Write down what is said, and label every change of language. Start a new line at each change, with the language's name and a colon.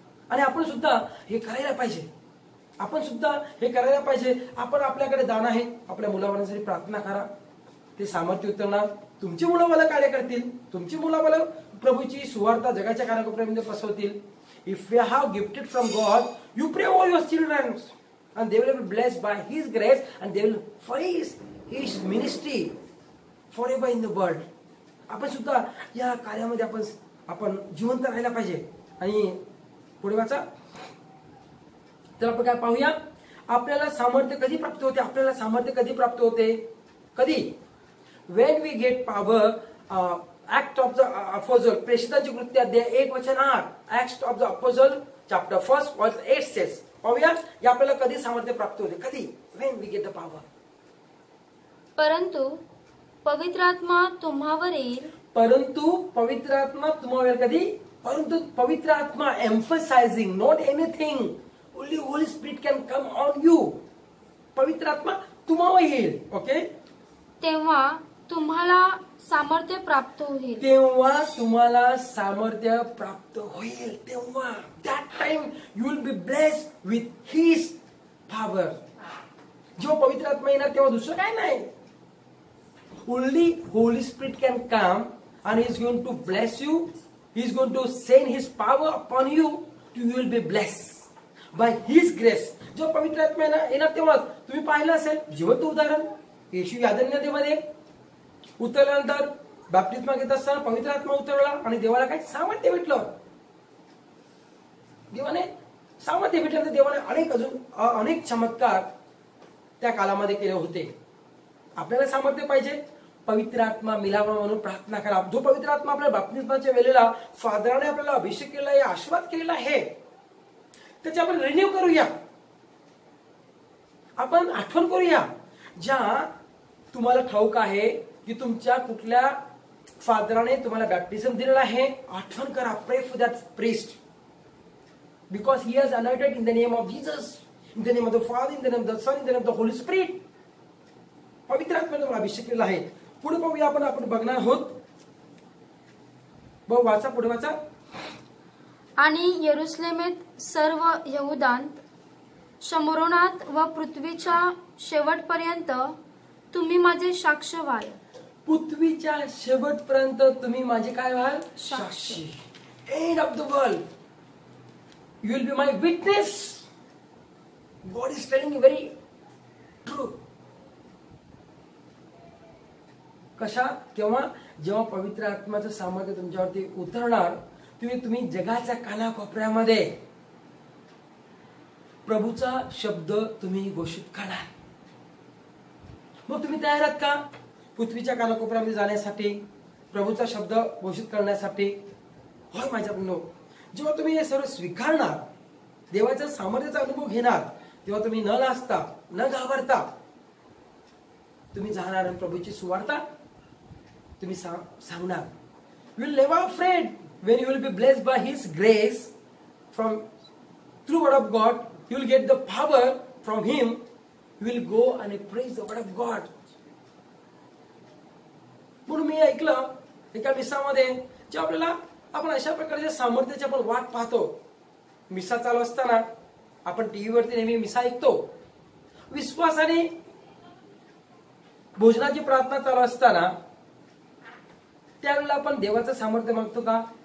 Marathi: आणि आपण सुद्धा हे करायला पाहिजे, आपण सुद्धा हे करायला पाहिजे. आपण आपल्याकडे दान आहे, आपल्या मुलाबाळांसाठी प्रार्थना करा, ते सामर्थ्य उतरणार. तुमची मुलं मला कार्य करतील, तुमची मुलं मला प्रभूची सुवार्ता जगाच्या कानाकोपऱ्यामध्ये पसरवतील.
English: If you have gifted from God, you pray over your children and they will be blessed by his grace and they will flourish his ministry forever in the world.
Marathi: आपण सुद्धा या कार्यामध्ये आपण जिवंत राहायला पाहिजे. आणि पुढे वाचा. तर आपण काय पाहूया, आपल्याला सामर्थ्य कधी प्राप्त होते? आपल्याला सामर्थ्य कधी प्राप्त होते? कधी?
English: when we get power. Act of the Apostle,
Marathi: प्रेषितांची कृत्य अध्याय 1 वचन 8.
English: Acts of the Apostle chapter 1 verse 8 says.
Marathi: पाहूया या आपल्याला कधी सामर्थ्य प्राप्त होते? कधी?
English: when we get the power.
Marathi: परंतु पवित्र आत्मा तुम्हावर येईल. परंतु पवित्र आत्मा तुम्हावर येईल. कधी? परंतु पवित्र आत्मा,
English: emphasizing not anything, only Holy Spirit can come on you.
Marathi: पवित्र आत्मा तुम्हावर येईल. ओके, तेव्हा तुम्हाला सामर्थ्य प्राप्त होईल. तेव्हा तुम्हाला सामर्थ्य प्राप्त होईल. तेव्हा
English: that time you will be blessed with his power.
Marathi: जेव्हा पवित्र आत्मा येणार तेव्हा दुसरं काय नाही.
English: Only Holy Spirit can come and he is going to bless you. He is going to send his power upon you. You will be blessed by his grace.
Marathi: जेव्हा पवित्र आत्मा येणार तेव्हा तुम्ही पाहिलं असेल जिवंत उदाहरण, येशू यार्दन नदीमध्ये उतरल्यानंतर बॅप्टिस्मा घेत असताना पवित्र आत्मा उतरला आणि देवाला काय सामर्थ्य भेटलं. देवाने सामर्थ्य भेटल्यानंतर देवाने अनेक चमत्कार त्या कालामध्ये केले होते. आपल्याला सामर्थ्य पाहिजे. पवित्र आत्मा मिलावा म्हणून प्रार्थना करा. जो पवित्र आत्मा आपल्या बॅप्टिस्माच्या वेळेला फादराने आपल्याला अभिषेक केला आहे, आशीर्वाद केलेला आहे, त्याची आपण रिन्यू करूया, आपण आठवण करूया. ज्या तुम्हाला ठाऊक आहे की तुमच्या कुठल्या फादराने तुम्हाला बॅप्टिझम दिलेला आहे, आठवण करा.
English: Pray for that priest because he has anointed in the name of Jesus, in the name of the Father, in the name of the Son, in the name of the Holy Spirit.
Marathi: पवित्र आत्म्याने तुम्हाला अभिषेक केला आहे. पुढे पाहूया आपण बघणार आहोत. भाऊ वाचा, पुढे वाचा. आणि यरुसलेमेत सर्व यहुदांत, शमरोनात व पृथ्वीच्या शेवटपर्यंत तुम्ही माझे साक्ष व्हाल. पृथ्वीच्या शेवटपर्यंत तुम्ही माझे काय व्हाल? साक्षी.
English: End of the world you will be my witness. God is telling very true.
Marathi: कशा? तेव्हा जेव्हा पवित्र आत्म्याचं सामर्थ्य तुमच्यावरती उतरणार, तुम्ही जगाच्या कानाकोपऱ्यामध्ये प्रभूचा शब्द तुम्ही घोषित करणार. मग तुम्ही तयार आहात का पृथ्वीच्या कानाकोपऱ्यामध्ये जाण्यासाठी, प्रभूचा शब्द घोषित करण्यासाठी? होय माझ्या बंधू. जेव्हा तुम्ही हे सर्व स्वीकारणार, देवाच्या सामर्थ्याचा अनुभव घेणार, तेव्हा तुम्ही न लाजता, न घाबरता तुम्ही जाणार आणि प्रभूची सुवार्ता तुम्ही सांगणार.
English: You will never afraid when you will be blessed by his grace from through word of God. You will get the power from him. You will go and praise the word of God.
Marathi: म्हणून मी ऐकलं एका मिसामध्ये, जे आपल्याला आपण अशा प्रकारच्या सामर्थ्याची आपण वाट पाहतो. मिसा चालू असताना आपण टीव्ही वरती नेहमी मिसा ऐकतो. विश्वासाने भोजनाची प्रार्थना चालू असताना त्यावेळेला आपण देवाचं सामर्थ्य मागतो का?